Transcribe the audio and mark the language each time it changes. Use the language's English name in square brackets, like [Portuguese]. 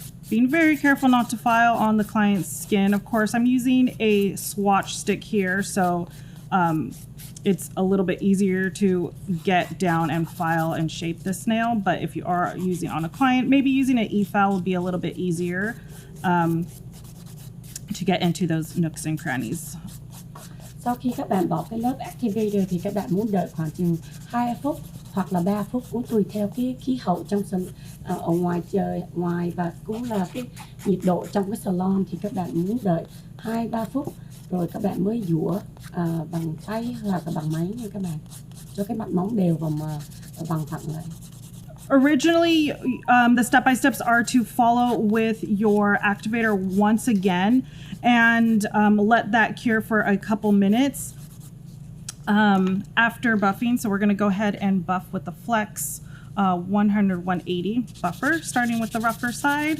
[English] Being very careful not to file on the client's skin. Of course, I'm using a swatch stick here, so it's a little bit easier to get down and file and shape this nail. But if you are using on a client, maybe using an e-file will be a little bit easier to get into those nooks and crannies. [Vietnamese] Sau khi các bạn bỏ cái lớp activator thì các bạn muốn đợi khoảng chừng 2 phút hoặc là 3 phút, cũng tùy theo cái khí hậu trong ở ngoài trời ngoài, và cũng là cái nhiệt độ trong cái salon, thì các bạn muốn đợi 2-3 phút rồi các bạn mới dũa bằng tay hoặc là bằng máy nha các bạn, cho cái mặt móng đều và bằng phẳng lại. [English] Originally, the step-by-steps are to follow with your activator once again and let that cure for a couple minutes after buffing. So we're going to go ahead and buff with the flex 100, 180 buffer, starting with the rougher side.